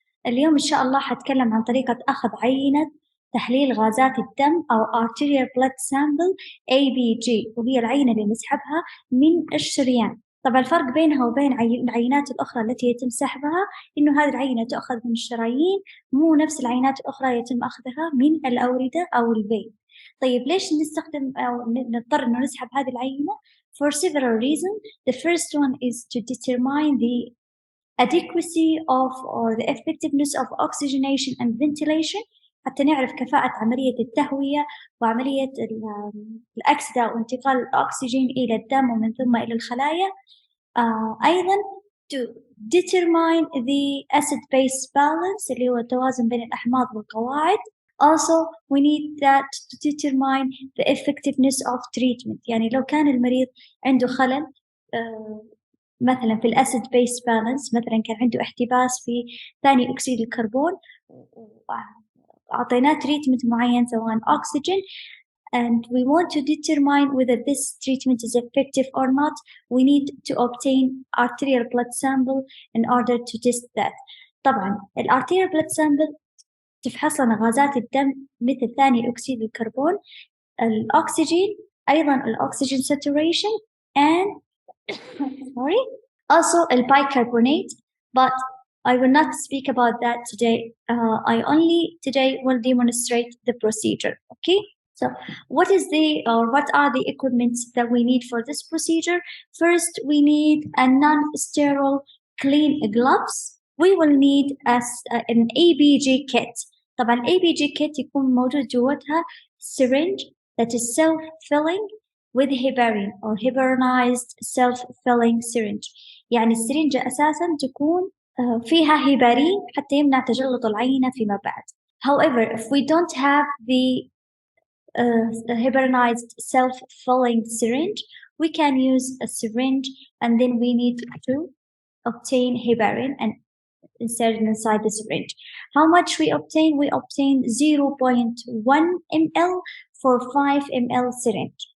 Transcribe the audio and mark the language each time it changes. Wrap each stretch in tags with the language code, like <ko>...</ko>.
<ar>اليوم إن شاء الله حتكلم عن طريقة أخذ عينة تحليل غازات الدم أو Arterial Blood Sample ABG، وهي العينة اللي نسحبها من الشريان. طبعا الفرق بينها وبين العينات الأخرى التي يتم سحبها إنه هذه العينة تؤخذ من الشرايين، مو نفس العينات الأخرى يتم أخذها من الأوردة أو الفين. طيب ليش نستخدم أو نضطر إنه نسحب هذه العينة؟</ar> <en>For several reasons. The first one is to determine the adequacy of or the effectiveness of oxygenation and ventilation،</en> <ar>حتى نعرف كفاءة عملية التهوية وعملية الأكسدة وانتقال الأكسجين إلى الدم ومن ثم إلى الخلايا. أيضاً</ar> <en>to determine the acid-base balance</en> <ar>اللي هو التوازن بين الأحماض والقواعد.</ar> <en>Also we need that to determine the effectiveness of treatment،</en> <ar>يعني لو كان المريض عنده خلل مثلا في الأسيد بيس بالانس، مثلا كان عنده احتباس في ثاني أكسيد الكربون وأعطيناه تريتمنت معين سواء أكسجين،</ar> <en>and we want to determine whether this treatment is effective or not. We need to obtain arterial blood sample in order to test that.</en> <ar>طبعا الارتيريال</ar> <en>blood sample</en> <ar>تفحص لنا غازات الدم مثل ثاني أكسيد الكربون، الأكسجين، أيضا الأكسجين</ar> <en>saturation and sorry, also bicarbonate, but I will not speak about that today. I only today will demonstrate the procedure. Okay, so what are the equipments that we need for this procedure? First, we need a non-sterile clean gloves. We will need an ABG kit.</en> <ar>طبعا ABG kit يكون موجود جواتها</ar> <en>syringe that is self-filling with heparin or heparinized self-filling syringe.</en> <ar>يعني السرنجة أساساً تكون فيها هيبارين حتى يمنع تجلط العينة فيما بعد.</ar> <en>However, if we don't have the heparinized self-filling syringe, we can use a syringe, and then we need to obtain heparin and insert it inside the syringe. How much we obtain? We obtain 0.1 ml for 5 ml syringe.</en>